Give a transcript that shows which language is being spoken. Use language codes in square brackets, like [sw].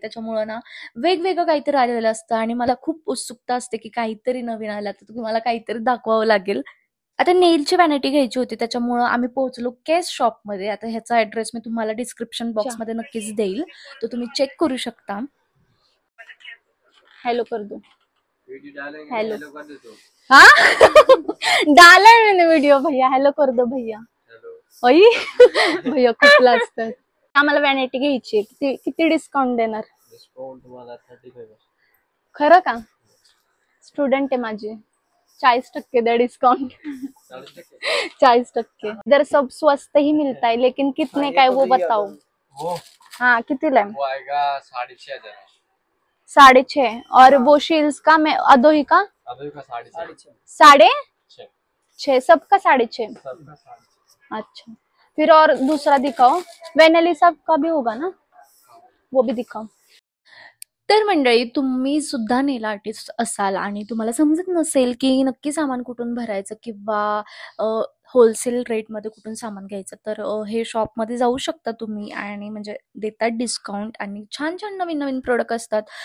[mr] त्याच्यामुळं ना वेगवेगळं काहीतरी आलेलं असतं आणि मला खूप उत्सुकता असते की काहीतरी नवीन आलं तर तुम्हाला काहीतरी दाखवावं लागेल. आता नेलची व्हॅनिटी घ्यायची होती त्याच्यामुळं आम्ही पोहोचलो केस शॉपमध्ये. आता ह्याचा ऍड्रेस मी तुम्हाला डिस्क्रिप्शन बॉक्समध्ये नक्कीच देईल, तो तुम्ही चेक करू शकता. [hi] हेलो कर दो. हेलो हाँ डाला है मैंने वीडियो. भैया हेलो कर दो भैया. ओई भैया [mr] खूप लाजतात. आम्हाला व्हॅनिटी घ्यायची. किती किती डिस्काउंट देणार? डिस्काउंट तुम्हाला 35. खरं का? स्टुडंट आहे माझी. 40% दे डिस्काउंट. 40%. [hi] इधर सब स्वस्त ही मिलता है, लेकिन कितने का है वो बताओ. हाँ [mr] कितीला आहे? [hi] वो आएगा 6,500. 6,500. और वो शील्स का मैं अदोही का 6,500. सबका 6,500. अच्छा फिर और दूसरा दिखाओ. वेनेलिसा का भी होगा ना, वो भी दिखाओ. [mr] तर मंडळी, तुम्ही सुद्धा नेल आर्टिस्ट असाल आणि तुम्हाला समजत नसेल की नक्की सामान कुठून भरायचं किंवा होलसेल रेटमध्ये कुठून सामान घ्यायचं, तर हे शॉपमध्ये जाऊ शकता तुम्ही आणि म्हणजे देतात डिस्काउंट आणि छान छान नवीन नवीन प्रोडक्ट असतात.